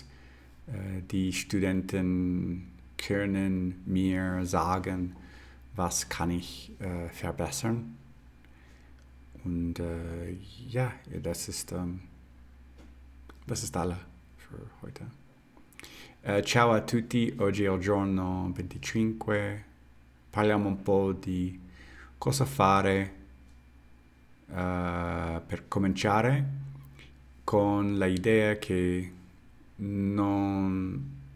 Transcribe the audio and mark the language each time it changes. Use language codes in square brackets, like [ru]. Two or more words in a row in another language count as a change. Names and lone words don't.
[de] Die Studenten können mir sagen, was kann ich verbessern. Und ja, das ist alles für heute. [it] Ciao a tutti, oggi è il giorno 25, parliamo un po' di cosa fare per cominciare con l'idea che non